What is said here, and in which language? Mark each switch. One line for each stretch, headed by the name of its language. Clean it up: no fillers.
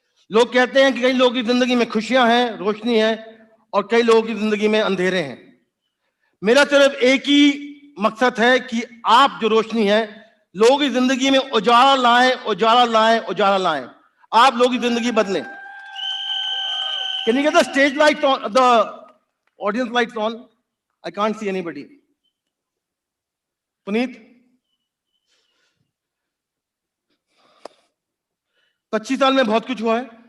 Hindi: लोग कहते हैं कि कई लोगों की जिंदगी में खुशियां हैं, रोशनी है, और कई लोगों की जिंदगी में अंधेरे हैं। मेरा सिर्फ एक ही मकसद है कि आप जो रोशनी है, लोगों की जिंदगी में उजाला लाएं, उजाला लाएं, उजाला लाएं। आप लोगों की जिंदगी बदलें।
English: Can you get the stage lights on, the audience lights on? I can't see anybody.
Hindi: Puneet, 25 साल में बहुत कुछ हुआ है।